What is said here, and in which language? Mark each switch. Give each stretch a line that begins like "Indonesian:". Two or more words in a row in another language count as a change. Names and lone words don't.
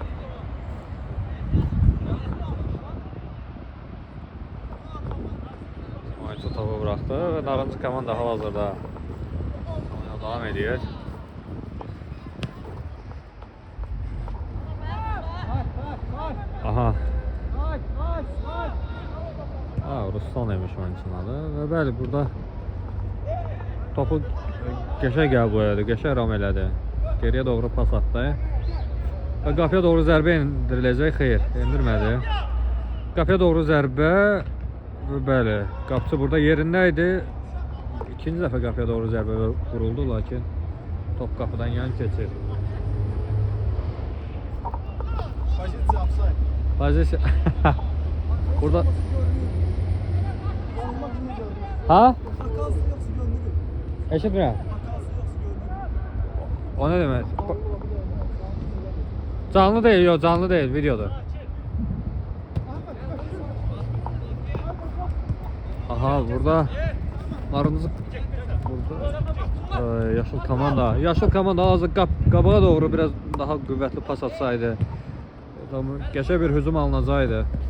Turkish: Oyuncu topu bıraktı ve narıncı komanda hal-hazırda oyuna devam ediyor. Aha.
Azerbaijani: Ruslan demiş oyuncunun adı. Və bəli, burada topu qəşəng qəbul elədi, qəşəng ram elədi. Geriyə doğru pas atdı. Və qapıya doğru zərbə endiriləcək. Xeyr, endirmədi. Qapıya doğru zərbə. Bəli, qapıcı burada yerində idi. İkinci dəfə qapıya doğru zərbə vuruldu, lakin top qapıdan yan keçir. Pozisiya. Burada. Ha? Eşitmirəm.
Turkish: O ne demek? Canlı değil, yok canlı değil, videoda.
Azerbaijani: Aha burada narımızı burada yaşıl komanda azı qabağa doğru biraz daha qüvvətli pas atsaydı geçe bir hücum alınacaqdı.